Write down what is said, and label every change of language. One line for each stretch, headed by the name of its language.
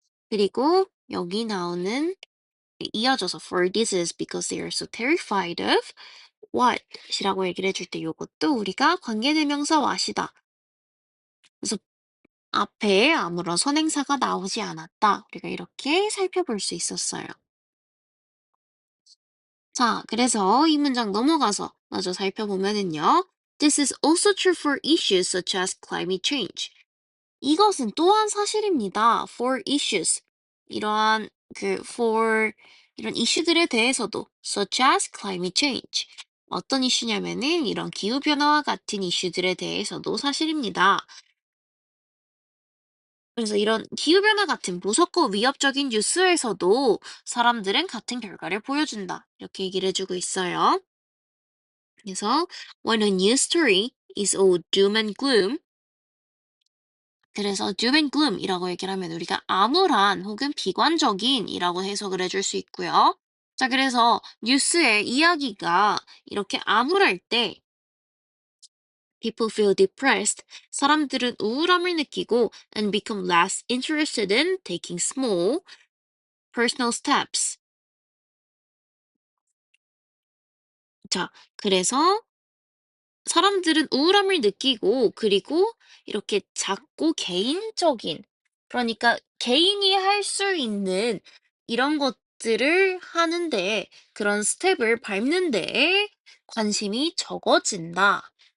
Korean: 그리고 여기 나오는 이어져서
English: for this is because they are so terrified of what
Korean: 이라고 얘기를 해줄 때 이것도 우리가 관계대명사 what이다. 그래서 앞에 아무런 선행사가 나오지 않았다. 우리가 이렇게 살펴볼 수 있었어요. 자, 그래서 이 문장 넘어가서 마저 살펴보면은요.
English: This is also true for issues such as climate change.
Korean: 이것은 또한 사실입니다.
English: For issues.
Korean: 이러한 for 이런 이슈들에 대해서도
English: such as climate change.
Korean: 어떤 이슈냐면은 이런 기후변화와 같은 이슈들에 대해서도 사실입니다. 그래서 이런 기후변화 같은 무섭고 위협적인 뉴스에서도 사람들은 같은 결과를 보여준다. 이렇게 얘기를 해주고 있어요. 그래서
English: when a news story is all doom and gloom,
Korean: 그래서 doom and gloom이라고 얘기를 하면 우리가 암울한 혹은 비관적인이라고 해석을 해줄 수 있고요. 자, 그래서 뉴스의 이야기가 이렇게 암울할 때
English: people feel depressed.
Korean: 사람들은 우울함을 느끼고
English: and become less interested in taking small personal steps.
Korean: 자, 그래서 사람들은 우울함을 느끼고 그리고 이렇게 작고 개인적인 그러니까 개인이 할 수 있는 이런 것들을 하는데 그런 스텝을 밟는 데에 관심이 적어진다.